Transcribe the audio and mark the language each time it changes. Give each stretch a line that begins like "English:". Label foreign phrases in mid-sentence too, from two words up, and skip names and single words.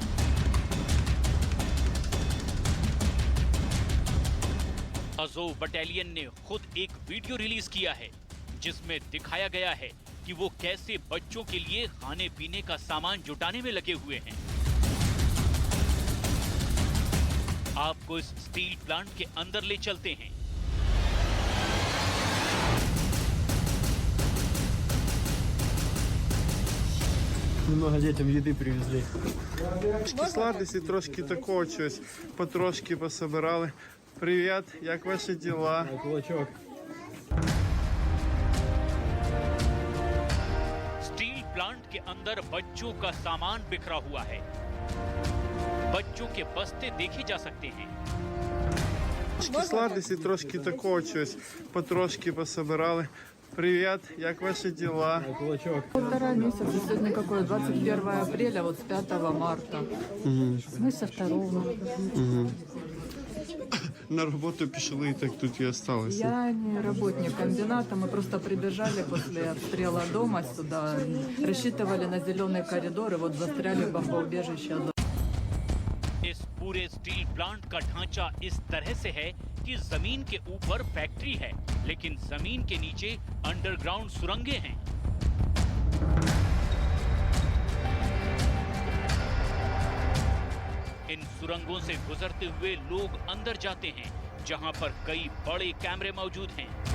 Hindi: अजोव बटालियन ने खुद एक वीडियो रिलीज किया है जिसमें दिखाया गया है कि वो कैसे बच्चों के लिए खाने पीने का सामान जुटाने में लगे हुए हैं। आपको इस
English: steel plant
Hindi: के अंदर ले चलते हैं।
Russian: Много детям еды привезли.
Ukrainian: Сладості, трошки такого чогось, потрошки пособирали. Привіт, як ваші діла? Кулачок.
English: steel plant
Hindi: के अंदर बच्चों का सामान बिखरा हुआ है। बच्चों के बस्ते देखे जा सकते हैं।
Ukrainian: Сладості, трошки такого чогось, потрошки пособирали. Привіт, як ваші діла? Кулачок.
Russian: 1,5 месяца. Сегодня какое? 21 апреля, вот с 5 марта. Мы со 2.
Ukrainian: На роботу пішли і так тут і осталися.
Russian: Я не работник комбината, мы просто прибежали после обстрела дома сюда, рассчитывали на зеленый коридор и вот застряли в бомбоубежище.
Hindi: इस पूरे
English: steel plant
Hindi: का ढांचा इस तरह से है कि जमीन के ऊपर फैक्ट्री है, लेकिन जमीन के नीचे अंडरग्राउंड सुरंगें हैं। इन सुरंगों से गुजरते हुए लोग अंदर जाते हैं, जहां पर कई बड़े कैमरे मौजूद हैं।